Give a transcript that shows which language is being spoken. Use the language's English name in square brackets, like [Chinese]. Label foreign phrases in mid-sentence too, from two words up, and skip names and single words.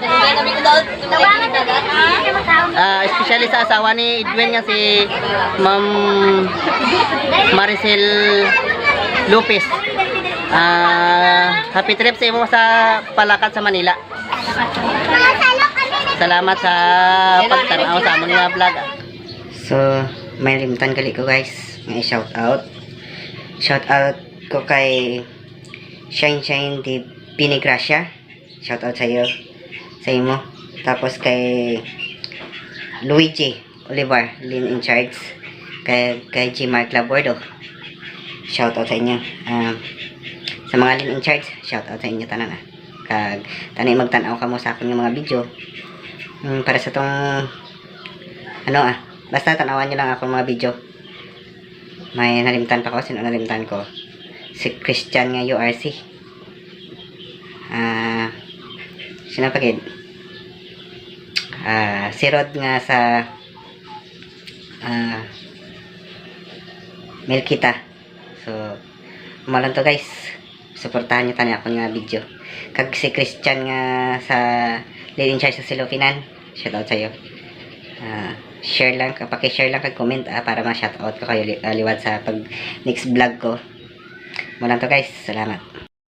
[Hiligaynon] Especially sa asawa ni Edwin nga si Ma'am Maricel Lopez. [English] Happy trip [Hiligaynon] sa imo sa Palakad sa Manila. Salamat sa pagtanaw sa amon nga vlog. So, may limtan gali ko guys. May [English] shout out. Shout out [Hiligaynon] ko kay Shine di Pinigracia. [English] Shout out [Hiligaynon] sa iyo. Sa imo. Tapos kay Luigi Olivar, Lean in Charge. Kay G. Mark Labordo. [English] Shout out [Hiligaynon] sa inyo. Sa mga Lean in Charge, [English] shout out [Hiligaynon] sa inyo tanan ah. Kag tanay magtanaw ka mo sa akong mga video. Para sa tong basta tanawan nyo lang ako mga video. May nalimtan pa ko. Sino nalimtan ko? Si Christian nga URC. Sino pa gid? Si Rod nga sa Melkita. So malan to guys. Suportahan nyo tani ako nga video. Kag si Christian nga sa Leading Charge sa Silofinan. Shoutout sa iyo. Share lang, paki-share lang kag comment [Filipino] para ma-shoutout ko kayo [Hiligaynon] liwat sa pag next vlog ko. Muna to guys. Salamat.